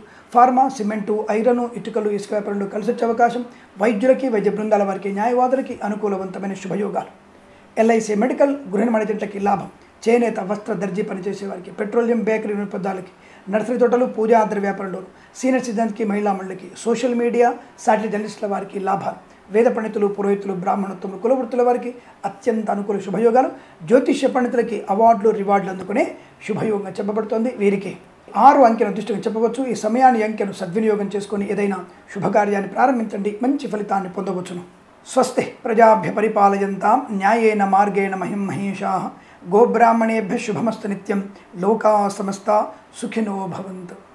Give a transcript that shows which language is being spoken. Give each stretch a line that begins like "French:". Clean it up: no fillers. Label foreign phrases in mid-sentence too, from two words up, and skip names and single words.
Telugu: ఫార్మా, సిమెంటు, ఐరన్, ఇటుకలు, ఇసుక వ్యాపారంలో కలిసి వచ్చే అవకాశం, వైద్యులకి, వైద్య బృందాల వారికి, న్యాయవాదులకి అనుకూలవంతమైన శుభయోగాలు, ఎల్ఐసి, మెడికల్, గృహ మేనేజెంట్లకి లాభం, చేనేత, వస్త్ర, దర్జీ పనిచేసే వారికి, పెట్రోలియం, బేకరీ పదార్థాలకి, నర్సరీ తోటలు, పూజా ఆధార వ్యాపారంలో,
English: senior citizenski,
Telugu: మహిళా మండలికి,
English: social media,
Telugu: సాటిలైట్ జర్నలిస్టుల వారికి లాభాలు, వేద పండితులు, పురోహితులు, బ్రాహ్మణత్వం, కులవృత్తుల వారికి అత్యంత అనుకూల శుభయోగాలు, జ్యోతిష్య పండితులకి అవార్డులు, రివార్డులు అందుకునే శుభయోగంగా చెప్పబడుతోంది. వీరికి 6 అంకెను అదృష్టంగా చెప్పవచ్చు. ఈ సమయాన్ని, అంకెను సద్వినియోగం చేసుకొని ఏదైనా శుభకార్యాన్ని ప్రారంభించండి, మంచి ఫలితాన్ని పొందవచ్చును.
Sanskrit: स्वस्ति प्रजाभ्य परिपालयन्तां न्यायेन मार्गेण महिं महेषाः गोब्राह्मणेभ्यः शुभमस्तु नित्यं लोकाः समस्ता सुखिनो भवन्तु.